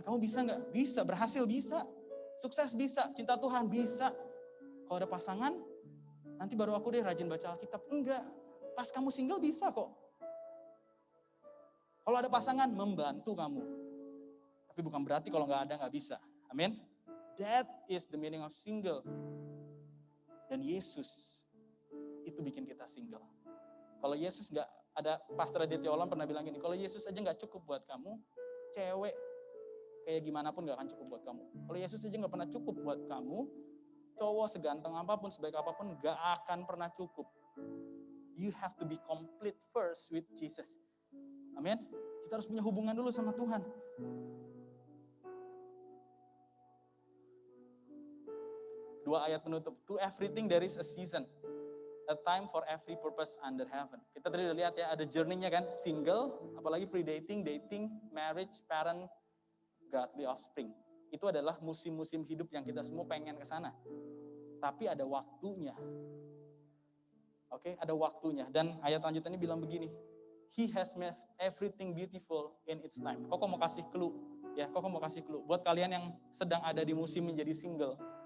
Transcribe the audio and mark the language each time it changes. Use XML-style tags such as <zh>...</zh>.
<id>Kamu bisa nggak? Bisa. Berhasil bisa. Sukses bisa. Cinta Tuhan bisa. Kalau ada pasangan, nanti baru aku deh rajin baca Alkitab. Enggak. Pas kamu single bisa kok. Kalau ada pasangan, membantu kamu. Tapi bukan berarti kalau nggak ada nggak bisa. Amin.</id> <en>That is the meaning of single.</en> <id>Dan Yesus itu bikin kita single. Kalau Yesus nggak ada, Pastor Aditya Olam pernah bilang gini, kalau Yesus aja nggak cukup buat kamu, cewek kayak gimana pun nggak akan cukup buat kamu. Kalau Yesus aja nggak pernah cukup buat kamu, cowok seganteng apapun, sebaik apapun nggak akan pernah cukup.</id> <en>You have to be complete first with Jesus. Amin.</en> <id>Kita harus punya hubungan dulu sama Tuhan.</id> <en>Dua ayat penutup. To everything there is a season. A time for every purpose under heaven.</en> <id>Kita tadi udah lihat ya, ada journey-nya kan. Single, apalagi pre-dating, dating, marriage, parent, godly offspring. Itu adalah musim-musim hidup yang kita semua pengen ke sana. Tapi ada waktunya. Oke, ada waktunya. Dan ayat lanjutannya bilang begini.</id> <en>He has made everything beautiful in its time.</en> <id>Koko mau kasih clue. Ya, Koko mau kasih clue. Buat kalian yang sedang ada di musim menjadi single.</id>